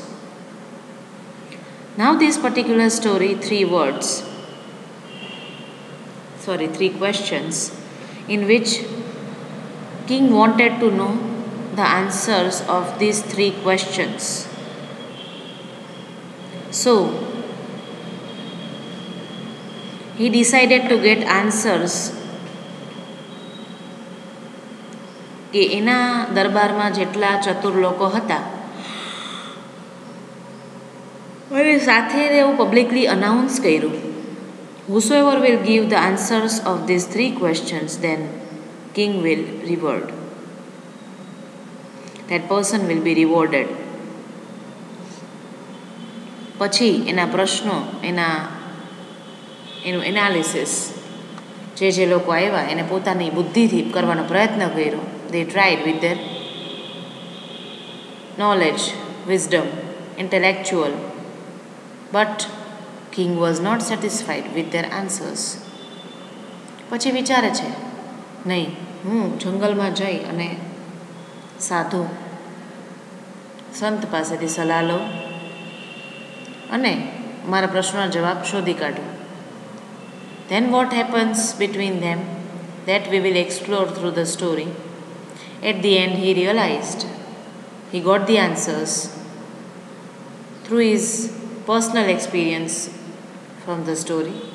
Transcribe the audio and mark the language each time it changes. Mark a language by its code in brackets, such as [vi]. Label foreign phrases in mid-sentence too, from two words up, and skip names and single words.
[en] Now this particular story, 3 questions in which king wanted to know the answers of these 3 questions. So he decided to get answers [gu] કે એના દરબારમાં જેટલા ચતુર લોકો હતા અને સાથે એવું પબ્લિકલી અનાઉન્સ કર્યું, [en] whosoever will give the answers of these 3 questions, then king will reward. That person will be rewarded. [gu] પછી એના પ્રશ્નો, એનું એનાલિસિસ જે લોકો આવ્યા એને પોતાની બુદ્ધિથી કરવાનો પ્રયત્ન કર્યો. [en] They tried with their knowledge, wisdom, intellectual, but king was not satisfied with their answers. [gu] પછી વિચારે છે, નહીં, હું જંગલમાં જઈ અને સાધુ સંત પાસેથી સલાહ લઉં અને મારા પ્રશ્નનો જવાબ શોધી કાઢું. [en] Then what happens between them, that we will explore through the story. At the end he realized, he got the answers through his personal experience from the story.